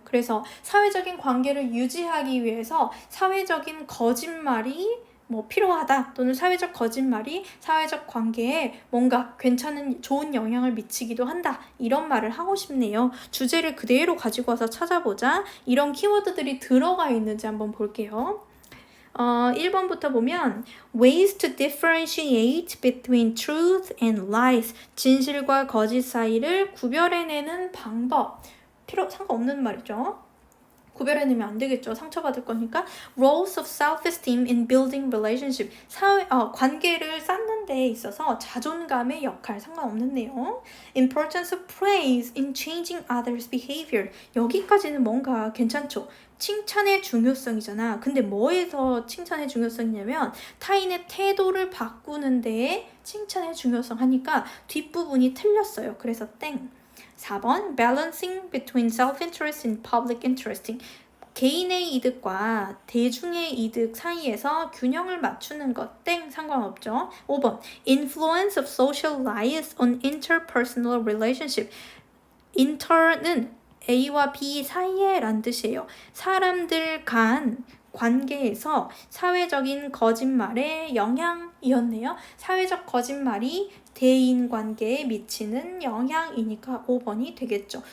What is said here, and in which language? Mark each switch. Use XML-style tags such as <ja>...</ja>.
<ko>그래서 사회적인 관계를 유지하기 위해서 사회적인 거짓말이 필요하다, 또는 사회적 거짓말이 사회적 관계에 뭔가 괜찮은 좋은 영향을 미치기도 한다, 이런 말을 하고 싶네요. 주제를 그대로 가지고 와서 찾아보자. 이런 키워드들이 들어가 있는지 한번 볼게요. 1번부터 보면</ko> <en>ways to differentiate between truth and lies.</en> <ko>진실과 거짓 사이를 구별해내는 방법. 상관없는 말이죠. 구별해내면 안 되겠죠. 상처받을 거니까.</ko> <en>Roles of self-esteem in building relationship.</en> <ko>관계를 쌓는 데 있어서 자존감의 역할, 상관없는 내용.</ko> <en>Importance of praise in changing others' behavior.</en> <ko>여기까지는 뭔가 괜찮죠. 칭찬의 중요성이잖아. 근데 뭐에서 칭찬의 중요성이냐면 타인의 태도를 바꾸는 데에 칭찬의 중요성 하니까 뒷부분이 틀렸어요. 그래서 땡.</ko> <en>4번 balancing between self-interest and public interest.</en> <ko>개인의 이득과 대중의 이득 사이에서 균형을 맞추는 것, 땡, 상관없죠.</ko> <en>5번 influence of social lies on interpersonal relationship.</en> <ko>inter는 A와 B 사이에 란 뜻이에요. 사람들 간 관계에서 사회적인 거짓말의 영향이었네요. 사회적 거짓말이 대인 관계에 미치는 영향이니까 5번이 되겠죠.</ko>